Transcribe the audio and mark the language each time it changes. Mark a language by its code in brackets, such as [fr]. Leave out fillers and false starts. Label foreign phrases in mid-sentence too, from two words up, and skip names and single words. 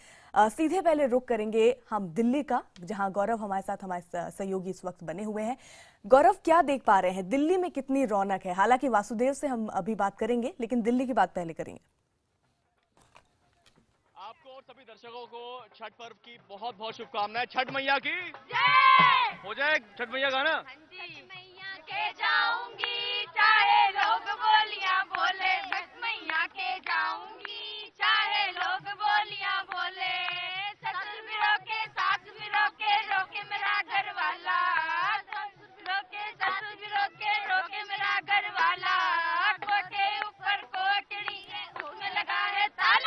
[hi] सीधे पहले रुख करेंगे हम दिल्ली का, जहां गौरव हमारे साथ, हमारे सहयोगी इस वक्त बने हुए हैं। गौरव, क्या देख पा रहे हैं दिल्ली में, कितनी रौनक है? हालांकि वासुदेव से हम अभी बात करेंगे, लेकिन दिल्ली की बात पहले करेंगे। आपको और सभी दर्शकों को छठ पर्व की बहुत बहुत शुभकामनाएं। छठ मैया की जय हो जाए। छठ मैया गाना छठ मैया के जाऊंगी, चाहे लोग बोलियां बोले। छठ मैया के जाऊंगी, चाहे लोग बोलियां बोले। ससुर भी रोके, सास भी रोके, रोके मेरा घर वाला। ससुर भी रोके, सास भी रोके, रोके मेरा घर वाला। कोठे ऊपर कोठड़ी है, उसमें लगा है ताला।